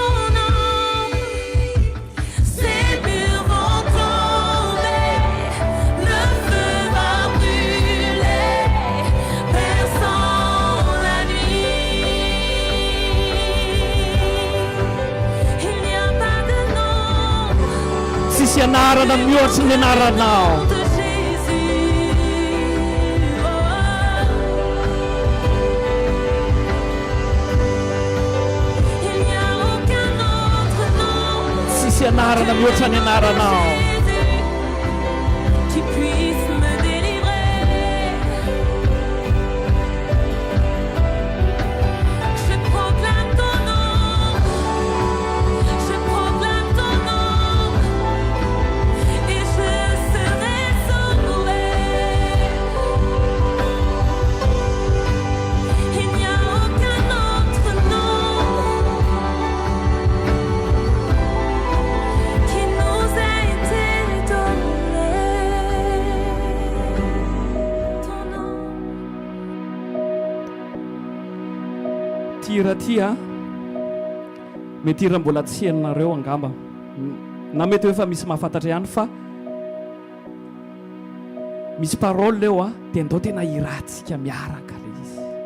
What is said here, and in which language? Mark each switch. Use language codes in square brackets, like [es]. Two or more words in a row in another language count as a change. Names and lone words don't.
[fr] Ces murs vont tomber, le feu va brûler, perçant la nuit. Il n'y a pas de nom. [mg] Tsisy anarana mihoatry ny anaranao. [fr] De Jésus, il n'y a aucun autre nom [mg] Tsisy anarana mihoatra ny anaranao. [fr] Jésus qui puisse me délivrer. Je proclame ton nom, je proclame ton nom, et je serai sauvé. Il n'y a aucun autre nom qui nous a été donné. Ton nom. [mg] Ty raha ty a mety raha mbola tsy henonareo angamba na mety hoe efa misy mahafantatra ihany fa misy parole eo a dia andao tena irantsika miaraka le izy.